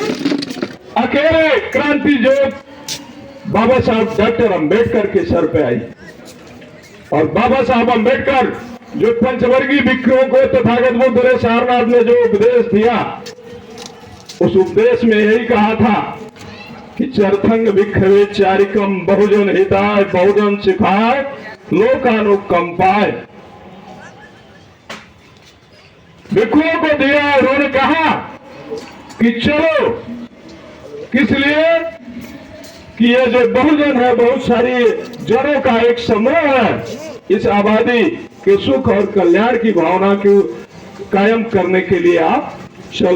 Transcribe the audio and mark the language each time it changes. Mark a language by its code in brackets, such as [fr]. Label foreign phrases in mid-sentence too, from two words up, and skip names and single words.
[hi] अकेले क्रांति ज्योत बाबा साहब डॉक्टर अंबेडकर के सर पे आई। और बाबा साहब अंबेडकर जो पंचवर्गीय भिक्षुओं को तथागत बुद्ध ने सारनाथ ने जो उपदेश दिया, उस उपदेश में यही कहा था कि [pi] चरथंग भिक्षवे चारिकम बहुजन हिताय बहुजन सिखाय लोकानुकंपाय। [hi] भिक्षुओं को दिया और उन्होंने कहा कि चलो, किस लिए कि ये जो बहुजन है, बहुत सारी जनों का एक समूह है, इस आबादी के सुख और कल्याण की भावना को कायम करने के लिए आप चलो।